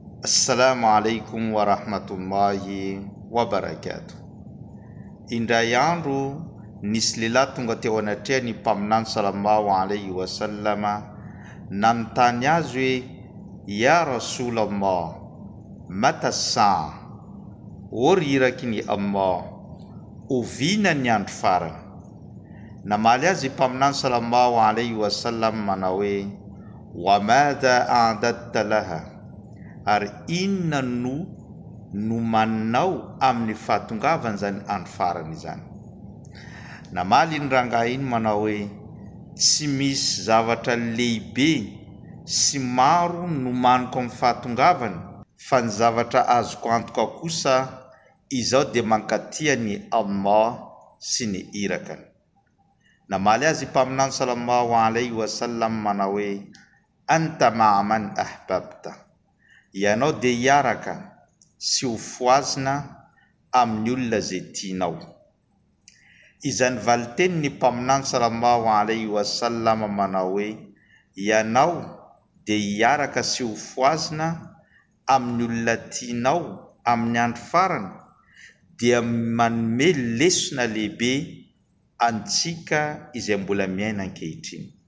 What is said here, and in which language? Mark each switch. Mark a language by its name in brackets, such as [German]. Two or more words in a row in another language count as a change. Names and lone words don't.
[Arabic] السلام عليكم ورحمة الله وبركاته. [Malagasy] Indray andro nisy lehilahy tonga teo anatria ny mpaminany [Arabic] صلى الله عليه وسلم [Malagasy] nanontany azy hoe: [Arabic] يا رسول الله متى الساعة, [Malagasy] ory irakin'ny Allah, ovina ny andro farany. Namaly azy mpaminany [Arabic] صلى الله عليه وسلم [Malagasy] manao hoe: [Arabic] وماذا أعددت لها, [Malagasy] ary inona no manao amin'ny fahatongavany zany andro farany zany. Namaly ny rangahy iny manao hoe: tsy misy zavatra lehibe sy maro nomaniko amin'ny fahatongavany fa ny zavatra azoko antoka kosa izao dia mankatia ny Allah sy ny irakany. Namaly azy mpaminany [Arabic] صلى الله عليه وسلم [Malagasy] manao hoe: [Arabic] أنت مع من أحببت, [Malagasy] ianao dia hiaraka sy ho foazina amin'ny olona zay tianao. Izany valiteny ny mpaminany [Arabic] صلى الله عليه وسلم [Malagasy] manao hoe: ianao dia hiaraka sy ho foazina amin'ny olona tianao amin'ny andro farany, dia manome lesona lehibe antsika izay mbola miaina ankehitriny.